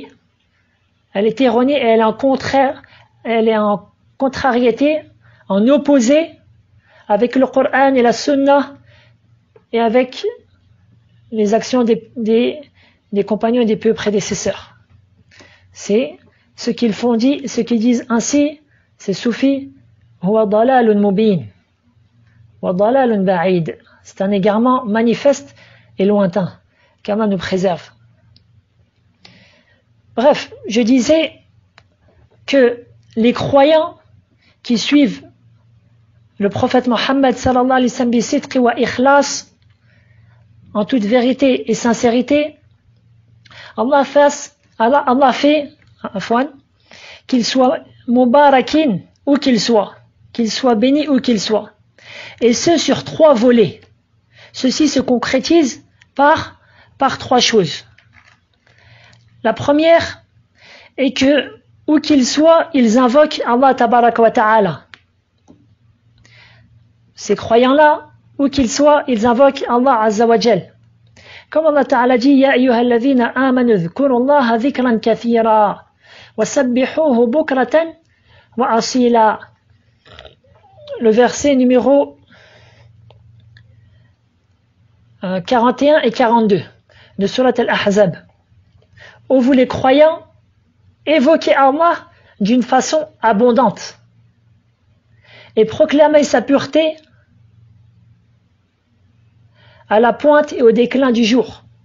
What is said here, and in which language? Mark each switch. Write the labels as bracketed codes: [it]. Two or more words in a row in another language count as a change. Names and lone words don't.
[fr] Elle est erronée et elle est en contrariété, en opposé avec le Coran et la Sunna et avec les actions des compagnons et des peu prédécesseurs. C'est ce qu'ils disent ainsi, ces soufis, [ar] هو ضلال مبين، وضلال بعيد. [fr] C'est un égarement manifeste et lointain, qu'Allah nous préserve. Bref, je disais que les croyants qui suivent le prophète Mohammed [ar] صلى الله عليه وسلم بصدق وإخلاص, [fr] en toute vérité et sincérité, Allah fait qu'il soit mubarakin où qu'il soit béni où qu'il soit. Et ce sur 3 volets. Ceci se concrétise par 3 choses. La première est que, où qu'ils soient, ils invoquent Allah [ar] تبارك وتعالى. [fr] Ces croyants-là, où qu'ils soient, ils invoquent Allah [ar] عز وجل. [fr] Comme Allah ta'ala dit, [ar] يا أيها الذين آمنوا اذكروا الله ذكرا كثيرا وسبحوه بكرة وأصيلا. [fr] Le verset numéro 41 et 42 de Surat Al-Ahzab. Ô vous les croyants, évoquez Allah d'une façon abondante et proclamez sa pureté à la pointe et au déclin du jour.